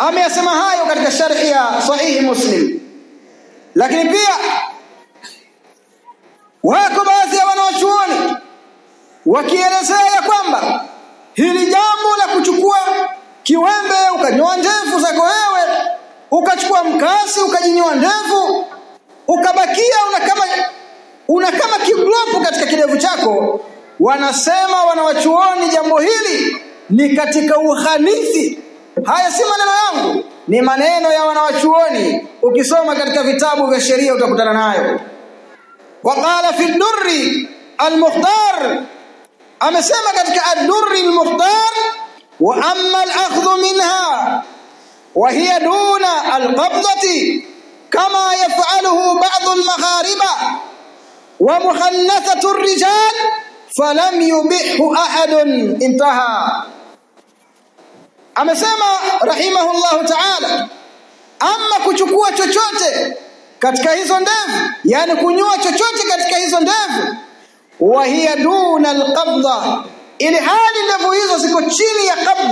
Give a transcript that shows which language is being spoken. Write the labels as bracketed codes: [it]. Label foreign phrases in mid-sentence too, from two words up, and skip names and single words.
[sw] ameyasema hayo katika sharhi ya sahihi Muslim. Lakini pia wako baadhi ya wanawachuoni wakielezea ya kwamba hili jambo la kuchukua kiwembe ukanyoa ndevu zako wewe, ukachukua mkasi ukajinyoa ndevu, ukabakia una kama kiglopu katika kidevu chako, wanasema wanawachuoni jambo hili ni katika uhanithi. Haya si maneno yangu, ni maneno ya wanawachuoni. Ukisoma katika vitabu vya sheria utakutana nayo. [ar] وقال في الدر المختار, [sw] amesema katika [ar] ad-durri al-mukhtar, وأما الأخذ منها وهي دون القبضة كما يفعله بعض المغاربة ومخنثة الرجال فلم يبحه أحد. انتهى. [sw] Amesema [ar] رحمه الله تعالى, [sw] amma kuchukua chochote katika hizo ndevu, yani kunyoa chochote katika hizo ndevu, [ar] وهي دون القبضة, [sw] ili hali ndevu hizo ziko chini ya qabda.